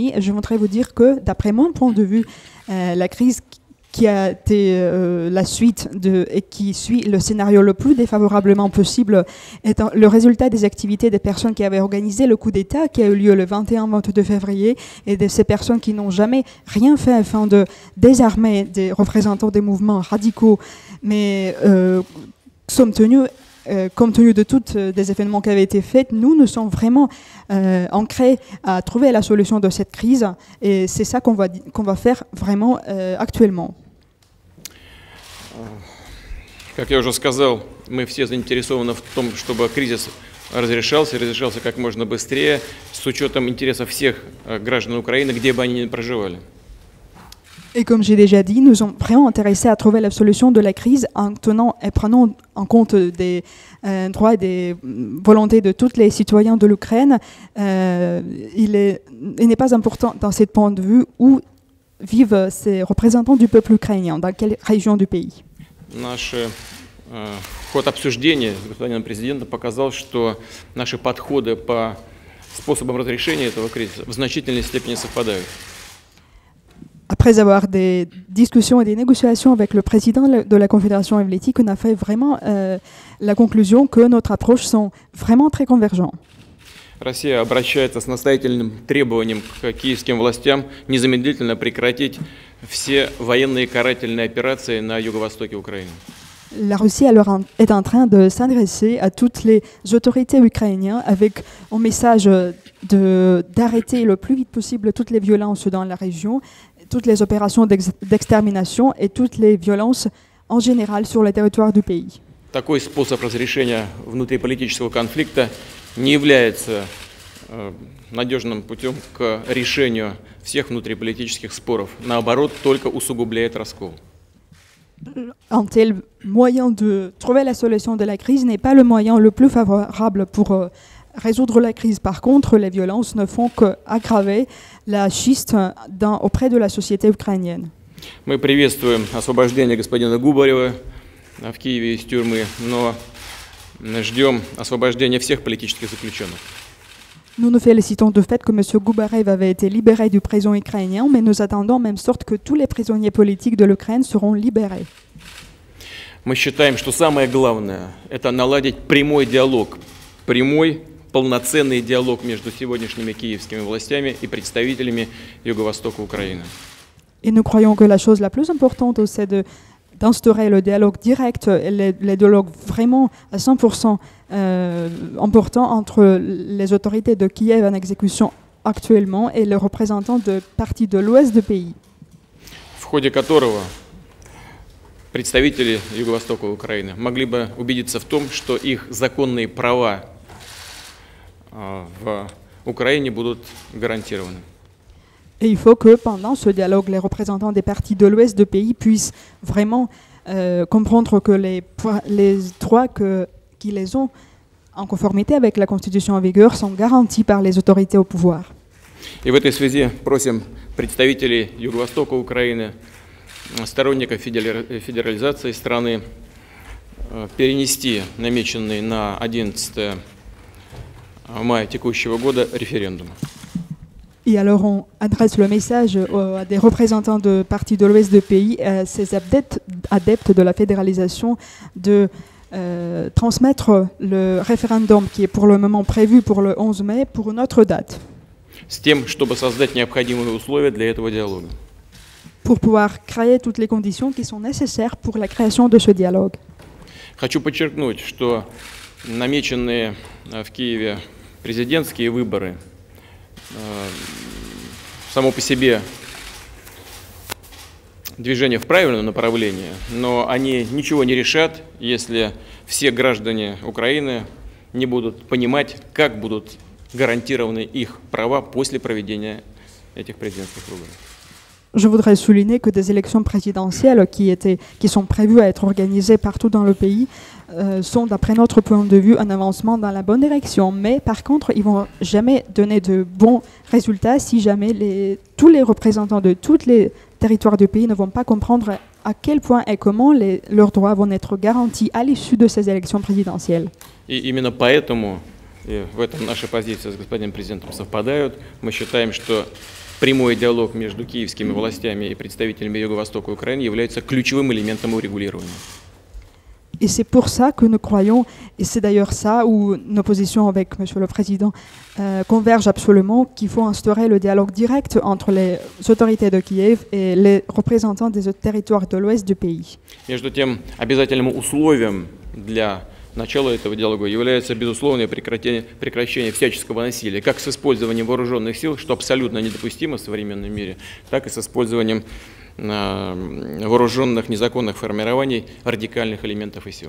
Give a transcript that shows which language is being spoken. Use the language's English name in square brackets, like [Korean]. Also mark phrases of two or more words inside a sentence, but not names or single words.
[French] Et je voudrais vous dire que, d'après mon point de vue, la crise qui a été la suite et qui suit le scénario le plus défavorablement possible est le résultat des activités des personnes qui avaient organisé le coup d'État qui a eu lieu le 21-22 février et de ces personnes qui n'ont jamais rien fait afin de désarmer des représentants des mouvements radicaux. Mais compte tenu de tous les événements qui avaient été faits, nous sommes vraiment ancrés à trouver la solution de cette crise et c'est ça qu'on va faire vraiment actuellement. [Russian] Как я уже сказал, мы все заинтересованы в том, чтобы кризис разрешался как можно быстрее, с учетом интересов всех граждан Украины, где бы они ни проживали. [French] Et comme j'ai déjà dit, nous sommes vraiment intéressés à trouver la solution de la crise en tenant et prenant en compte des droits et des volontés de tous les citoyens de l'Ukraine. Il n'est pas important dans ce point de vue où vivent ces représentants du peuple ukrainien, dans quelle région du pays. [Russian] Наш ход обсуждения с господином президентом показал, что наши подходы по способам разрешения этого кризиса в значительной степени совпадают. [French] Après avoir des discussions et des négociations avec le président de la Confédération helvétique, on a fait vraiment la conclusion que notre approche sont vraiment très convergentes. [Russian] Россия обращается с настоятельным требованием к киевским властям незамедлительно прекратить все военные карательные операции на юго-востоке Украины. [French] La Russie alors est en train de s'adresser à toutes les autorités ukrainiennes avec un message d'arrêter le plus vite possible toutes les violences dans la région, toutes les opérations d'extermination et toutes les violences en général sur le territoire du pays. [Russian] Такой способ разрешения внутриполитического конфликта не является надежным путем к решению всех внутриполитических споров. Наоборот, только усугубляет раскол. [French] Un tel moyen de trouver la solution de la crise n'est pas le moyen le plus favorable pour résoudre la crise. Par contre, les violences ne font qu'aggraver la schiste auprès de la société ukrainienne. [Russian] Мы приветствуем освобождение господина Губарева в Киеве из тюрьмы, но ждем освобождения всех политических заключенных. [French] Nous nous félicitons du fait que M. Gubarev avait été libéré du prison ukrainien, mais nous attendons en même sorte que tous les prisonniers politiques de l'Ukraine seront libérés. [Russian] Мы считаем, что самое главное – это наладить прямой диалог, прямой, полноценный диалог между сегодняшними киевскими властями и представителями Юго-Востока Украины. [French] Et nous croyons que la chose la plus importante, c'est d'instaurer le dialogue direct, le dialogue vraiment à 100% important entre les autorités de Kiev en exécution actuellement et les représentants de partis de l'ouest du pays. [Russian] В ходе которого представители Юго-Востока Украины могли бы убедиться в том, что их законные права в Украине будут гарантированы. [French] Et il faut que pendant ce dialogue, les représentants des partis de l'Ouest du pays puissent vraiment comprendre que les droits qui les ont en conformité avec la Constitution en vigueur sont garantis par les autorités au pouvoir. [Russian] И в этой связи просим представителей Юго-Востока Украины, сторонников федерализации страны, перенести намеченный на 11 мая текущего года референдум. [French] Et alors on adresse le message à des représentants de partis de l'Ouest du pays, ces adeptes de la fédéralisation, de transmettre le référendum qui est pour le moment prévu pour le 11 mai pour une autre date. [Russian] С тем, чтобы создать необходимые условия для этого диалога. [French] Pour pouvoir créer toutes les conditions qui sont nécessaires pour la création de ce dialogue. [Russian] Хочу подчеркнуть, что намеченные в Киеве президентские выборы само по себе движение в правильном направлении, но они ничего не решат, если все граждане Украины не будут понимать, как будут гарантированы их права после проведения этих президентских выборов. [French] Je voudrais souligner que des élections présidentielles qui sont prévues à être organisées partout dans le pays sont, d'après notre point de vue, un avancement dans la bonne direction. Mais par contre, ils ne vont jamais donner de bons résultats si jamais tous les représentants de tous les territoires du pays ne vont pas comprendre à quel point et comment leurs droits vont être garantis à l'issue de ces élections présidentielles. [Russian] И именно поэтому, и в этом наши позиции с господином президентом совпадают, мы считаем, что прямой диалог между киевскими властями и представителями Юго-Востока Украины является ключевым элементом урегулирования. [French] Et c'est pour ça que nous croyons, et c'est d'ailleurs ça où nos positions avec M. le Président convergent absolument, qu'il faut instaurer le dialogue direct entre les autorités de Kiev et les représentants des autres territoires de l'ouest du pays. [Russian] Между тем, обязательным условием для начала этого диалога является безусловное прекращение всяческого насилия, как с использованием вооруженных сил, что абсолютно недопустимо в современном мире, так и с использованием вооруженных незаконных формирований радикальных элементов и сил.